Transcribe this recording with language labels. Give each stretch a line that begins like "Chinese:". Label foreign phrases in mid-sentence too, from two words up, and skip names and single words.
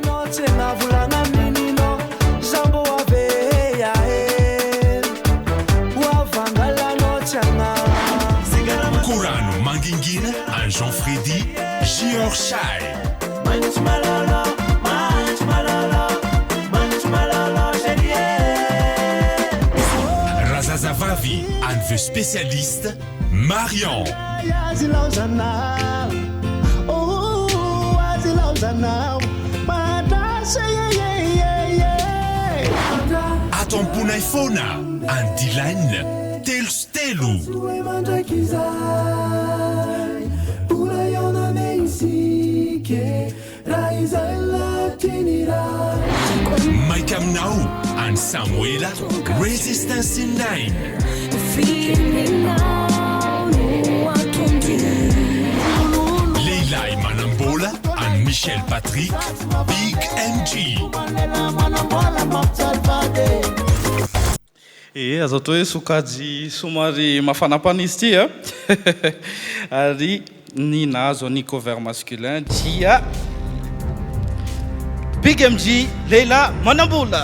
English: Kurano Mangingina and Jean-Freddy Giorchai. Razazavavi and the spécialiste Marion. Atompona ifona and Dylan Telstelu. Mike Amnau and Samuela Resistance in 9. Leila Manambola and Michel Patrick Big MG.
Malagasy: Azo atao hoe sokajy somary mafanampana izy ity ary ny nahazo ny
French: cover masculin
Malagasy: dia Big MG Leila Manambola.